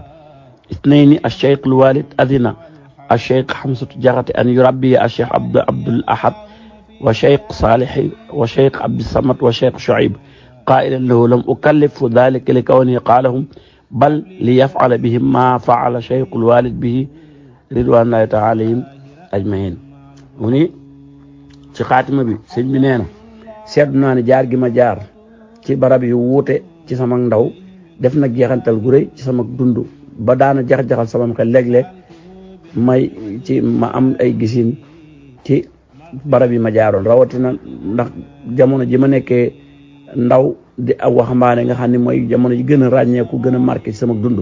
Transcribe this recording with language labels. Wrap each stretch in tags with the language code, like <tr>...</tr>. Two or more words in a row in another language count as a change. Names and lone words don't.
<ar>اثنين الشيخ الوالد أذن الشيخ حمزة جغت أن يربي الشيخ عبد الأحد وشيخ صالح وشيخ عبد الصمد وشيخ شعيب، قائلا له لم أكلف ذلك لكونه قالهم بل ليفعل بهم ما فعل شيخ الوالد به رضوان الله تعالى عليهم أجمعين.</ar> <wo>mu ni ci xaatima bi sëñ bi nee na seetlu naa ne jaar gi ma jaar ci barab yu wuute ci sama ndaw def na jeexantal gu rëy ci sama dund ba daana jax-jaxal sama xel léeg-léeg ma am ay gisin ci barab yi ma jaaroon, rawatina ndax jamono ji ma nekkee ndaw di ak waxambaane nga xam ne mooy jamono ji gën a ràññeeku gën a marqué ci sama dund.</wo>